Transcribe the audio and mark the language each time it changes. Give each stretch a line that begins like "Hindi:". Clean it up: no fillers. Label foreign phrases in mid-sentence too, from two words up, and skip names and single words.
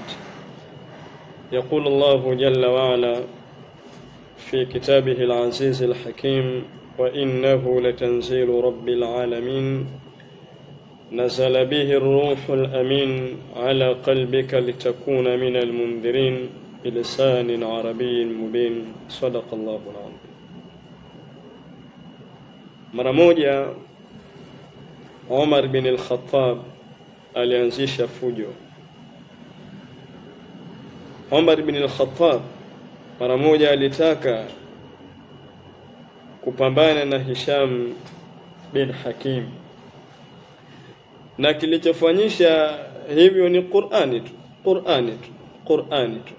Arabic: يقول الله جل وعلا في كتابه العزيز الحكيم: وإنه لتنزيل رب العالمين نزل به الروح الأمين على قلبك لتكون من المنذرين بلسان عربي مبين. صدق الله العظيم.
Swahili: Mara moja Umar bin al-Khattab alianzisha fujo. Umar bin al-Khattab mara moja alitaka kupambana na Hisham bin Hakim, na kilichofanyisha hivyo ni Qur'ani tu.